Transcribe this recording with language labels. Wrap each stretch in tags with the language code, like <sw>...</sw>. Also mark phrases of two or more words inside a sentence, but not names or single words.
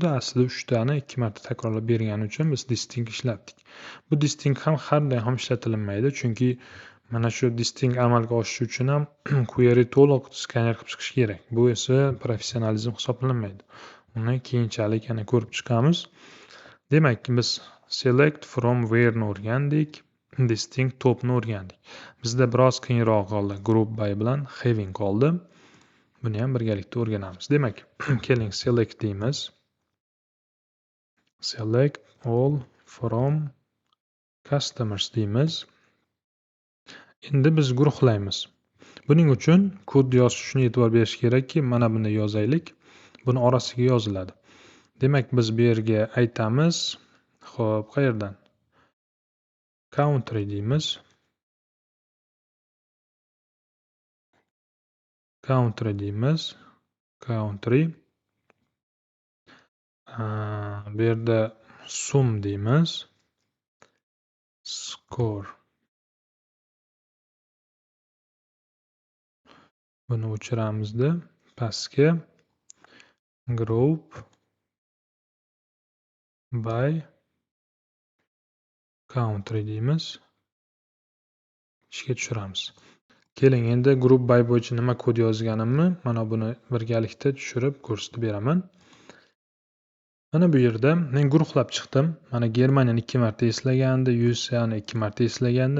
<uz>Aslida 3 tani 2 marta takrorlab bergani uchun biz distinct ishlatdik. Bu distinct ham har doim ishlatilmaydi, chunki mana shu distinct amalga oshishi uchun ham query to'liq skaner qilib chiqish kerak. Bu esa professionalizm hisoblanmaydi. Uni keyinchalik yana ko'rib chiqamiz. Demak, biz</uz> <en>select from where</en> <uz>ni o'rgandik. Distinct topni o'rgandik. Bizda biroz qiyinroq qoldi.</uz> <en>Group by</en> <uz>bilan having qoldi. Buni ham birgalikda o'rganamiz. Demak, keling select deymiz.</uz> <en>Select all from customers deymiz.</en> <uz>Endi biz guruhlaymiz. Buning uchun kod yozish uchun e'tibor berish kerakki, mana buni yozaylik. Buni orasiga yoziladi. Demak, biz bu yerga aytamiz. Xo'p, qayerdan? Country deymiz. Country. Bu yerda sum deymiz. Score. Buni o'chiramizda pastga</uz> <en>group by country</en> <uz>deymiz. Ishga tushiramiz. Keling, endi</uz> <en>group by</en> <uz>bo'yicha nima kod yozganimni mana buni birgalikda tushirib ko'rsatib beraman. Mana bu yerda men guruhlab chiqdim. Mana Germaniyani 2 marta eslagandi, USAni 2 marta eslagandi.</uz>